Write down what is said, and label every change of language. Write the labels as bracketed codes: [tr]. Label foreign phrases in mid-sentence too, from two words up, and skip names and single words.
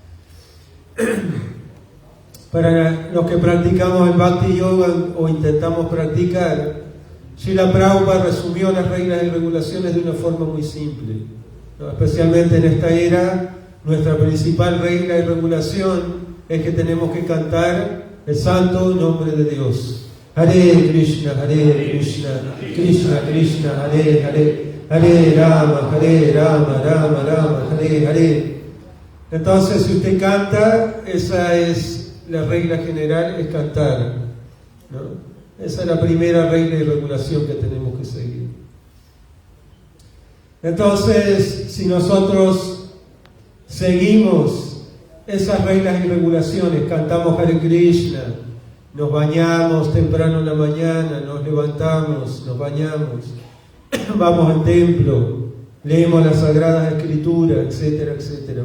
[es] Para los que practicamos el Bhakti Yoga o intentamos practicar, Srila Prabhupada resumió las reglas y regulaciones de una forma muy simple, ¿no? Especialmente en esta era, nuestra principal regla y regulación es que tenemos que cantar el santo nombre de Dios. Hare Krishna, Krishna Krishna, Hare Hare, Hare Rama, Rama Rama, Hare Hare. Entonces, si usted canta, esa es la regla general, es cantar, ¿no? Esa es la primera regla y regulación que tenemos que seguir. Entonces, si nosotros seguimos esas reglas y regulaciones, cantamos Hare Krishna, nos bañamos temprano en la mañana, nos levantamos, nos bañamos, vamos al templo, leemos las Sagradas Escrituras, etcétera, etcétera.